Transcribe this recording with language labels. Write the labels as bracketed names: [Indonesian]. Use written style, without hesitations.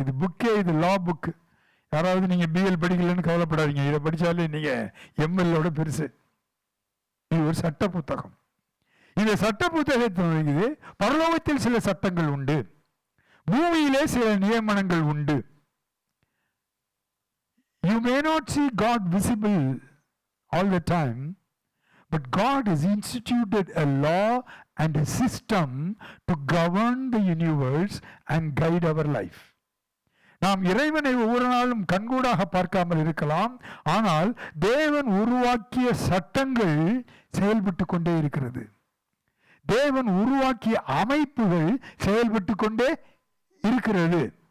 [Tamil] இது புக்கே, இது லா புக்கு. யாராவது நீங்க பிஎல் படிக்கலன்னு கவலைப்படாதீங்க, இதை படிச்சாலே நீங்க எம்எல்ஏட பெருசு. இது ஒரு சட்ட புத்தகம். இந்த சட்ட புத்தகத்தில் பரலோகத்தில் சில சட்டங்கள் உண்டு, பூமியிலே சில நியமனங்கள் உண்டு. [English] You may not see God visible all the time, but God has instituted a law and a system to govern the universe and guide our life. [Tamil] நாம் இறைவனை ஒவ்வொரு நாளும் கண்கூடாக பார்க்காமல் இருக்கலாம், ஆனால் தேவன் உருவாக்கிய சட்டங்கள் செயல்பட்டு கொண்டே இருக்கிறது. தேவன் உருவாக்கிய அமைப்புகள் செயல்பட்டு கொண்டே இருக்கிறது.